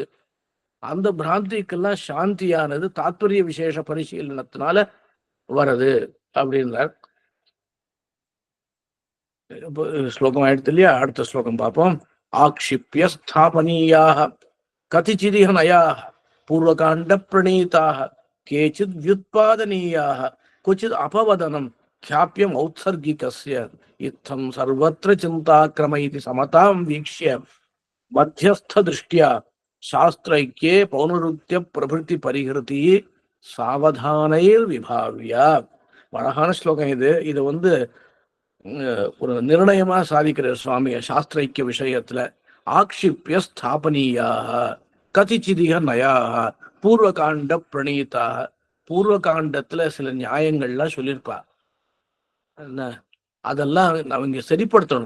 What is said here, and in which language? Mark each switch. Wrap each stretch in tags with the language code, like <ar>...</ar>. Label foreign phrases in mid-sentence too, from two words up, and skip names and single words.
<ta>அந்த பிராந்திக்கெல்லாம் சாந்தியானது தாத்பரிய விசேஷ பரிசீலனத்தினால வருது அப்படின்றார். ஸ்லோகம் ஆயிடுத்து இல்லையா? அடுத்த ஸ்லோகம் பார்ப்போம்.</ta> <sa>आक्षिप्य स्थापनीयाः कतिचिदिह नयाः पूर्वकाण्ड प्रणीताः केचित् व्युत्पादनीयाः क्वचित् अपवदनम् ख्याप्यम औत्सर्गिकस्य इत्थं सर्वत्र चिन्ताक्रम इति समतां वीक्ष्य मध्यस्थ दृष्ट्या शास्त्रैक्ये पौनरुक्त्य प्रभृति परिहृति सावधानैर विभाव्य.</sa> <ta>அழகான ஸ்லோகம் இது. இது ஒரு நிர்ணயமா சாதிக்கிறார் சுவாமி சாஸ்திரைக்கிய விஷயத்துல.</ta> <sa>आक्षिप्य स्थापनीयाः कतिचिदिह नयाः पूर्वकाण्ड प्रणीताः.</sa> <ta>பூர்வகாண்டத்துல சில நியாயங்கள்லாம் சொல்லியிருப்பா, என்ன அதெல்லாம் அவங்க சரிப்படுத்தணும்.</ta>